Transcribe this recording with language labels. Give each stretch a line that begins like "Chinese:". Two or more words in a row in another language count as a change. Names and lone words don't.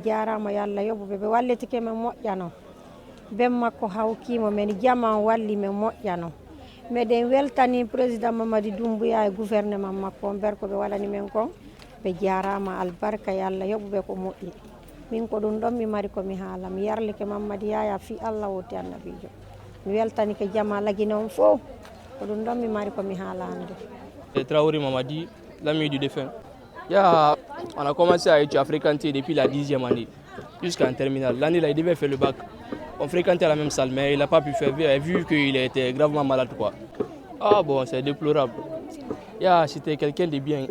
Fula: jarama yalla yoɓuɓe ɓe wallitike men moƴƴano ben makko hawkimo men jama walli men moƴƴano meɗen weltani président Mamadou Doumbouya e gouvernement makko on ber ko ɓe waɗani men kon ɓe jarama albarka yalla yoɓuɓe ko moƴƴi min ko ɗum ɗon mi mari komi haala mi yarlike Mamadou Yaya fi Allah woti annabijo mi weltani ke jama lagine on fof ko ɗum ɗon mi mari komi haalande.
French: Traoré Mamadi, l'ami du défunt. On a commencé à fréquenter depuis la 10e année jusqu'en terminale. L'année là, il devait faire le bac. On fréquentait la même salle, mais il n'a pas pu faire vu qu'il était gravement malade. Ah bon, c'est déplorable. C'était quelqu'un de bien.